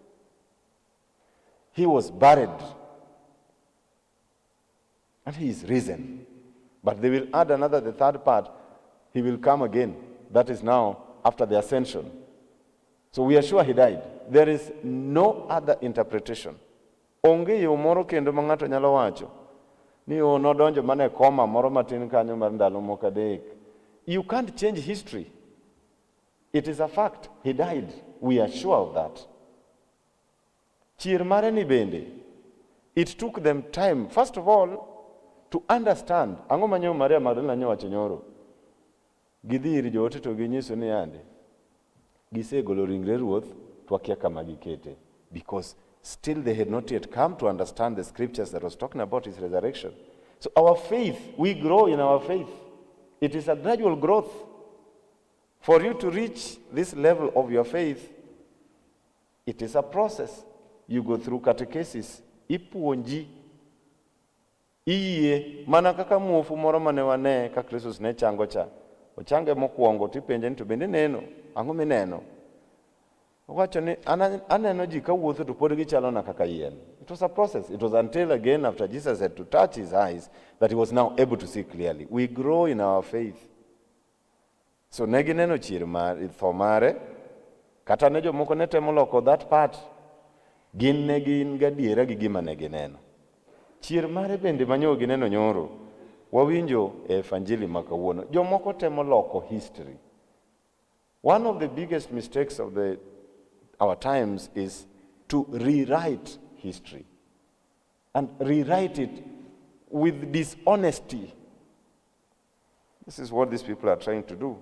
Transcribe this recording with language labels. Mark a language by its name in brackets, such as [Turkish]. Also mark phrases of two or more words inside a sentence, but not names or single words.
[English] He was buried. And he is risen. But they will add another, the third part. He will come again. That is now after the ascension. So we are sure he died. There is no other interpretation. [Luo (Kenya and Tanzania)] Onge yo moro kendo ma ng'ato nyalo wacho ni nodonjo mana e koma moro matin kanyo mar ndalo moko adek. [English] You can't change history. It is a fact. He died. We are sure of that. [Luo (Kenya and Tanzania)] Chier mare ni bende, [English] it took them time, first of all, to understand. [Luo (Kenya and Tanzania)] Ang'o manyo Maria Magdalena nyowacho nyoro. Gidhi ir joote to ginyiso ni yande gisegolo ringre Ruoth to akia kama gikete, [English] because still they had not yet come to understand the scriptures that was talking about his resurrection. So our faith, we grow in our faith. It is a gradual growth. For you to reach this level of your faith, it is a process. You go through catechesis, [Luo (Kenya and Tanzania)] ipuonji, iye, mana kaka muofu moro mane wane ka Kristus ne chango cha. Ochange mokwongo tipenje ni to bende neno, ang'o mineno? Owacho ni aneno ji ka wuotho to pod gichalo na kaka yien. [English] It was a process. It was until again after Jesus had to touch his eyes that he was now able to see clearly. We grow in our faith. [Luo (Kenya and Tanzania)] So negineno chir tho mare, kata ne jomoko ne temo loko [English] that part, [Luo (Kenya and Tanzania)] gin ne gin gadiera gi gima ne gineno. Chir mare bende manyo gineno nyoro, wawinjo e evanjili makawuono. Jomoko temo loko history. [English] One of the biggest mistakes of our times is to rewrite history and rewrite it with dishonesty. This is what these people are trying to do.